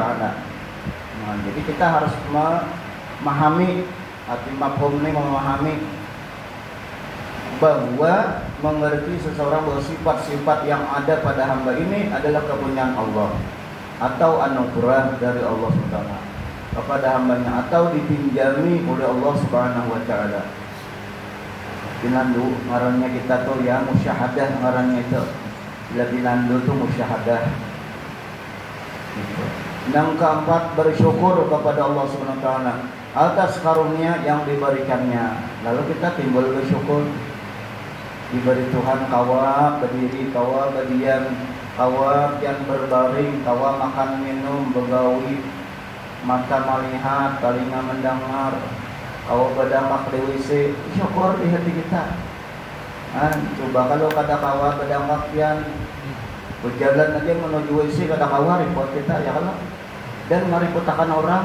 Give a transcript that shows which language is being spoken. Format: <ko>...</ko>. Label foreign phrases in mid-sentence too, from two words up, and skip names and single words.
<id>Nah, jadi kita harus memahami, arti mafhum ini memahami bahwa mengerti seseorang bahwa sifat-sifat yang ada pada hamba ini adalah kepunyaan Allah atau anugerah dari Allah SWT kepada hambanya, atau dipinjami oleh Allah</id> <ar>سبحانه وتعالى.</ar> <bjn>Binandu ngarannya kita tuh ya musyahadah, ngarannya itu bila binandu tuh musyahadah.</bjn> <id>Yang keempat, bersyukur kepada Allah</id> <ar>سبحانه وتعالى</ar> <id>atas karunia yang diberikannya. Lalu kita timbul bersyukur.</id> <bjn>Diberi Tuhan kawa berdiri, kawa berdiam, kawa yang berbaring, kawa makan minum, begawi, mata melihat, telinga mendengar, kawa berdampak di WC.</bjn> <id>Syukur di hati kita.</id> <bjn>Coba kalau kata kawa berdampak yang berjalan aja menuju WC, kata kawa repot kita ya kalau, dan merepotkan orang.</bjn>